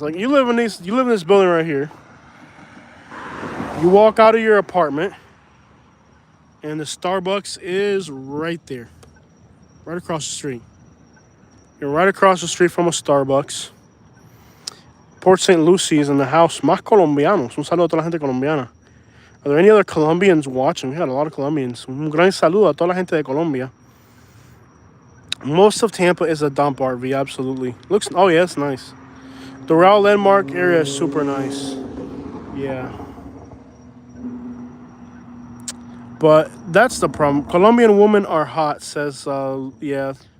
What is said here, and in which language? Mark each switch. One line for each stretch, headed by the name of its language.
English: Like, you live in this building right here. You walk out of your apartment, and the Starbucks is right there, right across the street. You're right across the street from a Starbucks. Port St. Lucie is in the house.
Spanish: Más colombianos. Un saludo a toda la gente colombiana.
English: Are there any other Colombians watching? We got a lot of Colombians.
Spanish: Un gran saludo a toda la gente de Colombia.
English: Most of Tampa is a dump, RV, absolutely. Looks, oh yeah, it's nice. The Doral Landmark area is super nice. Yeah. But that's the problem. Colombian women are hot, says, yeah.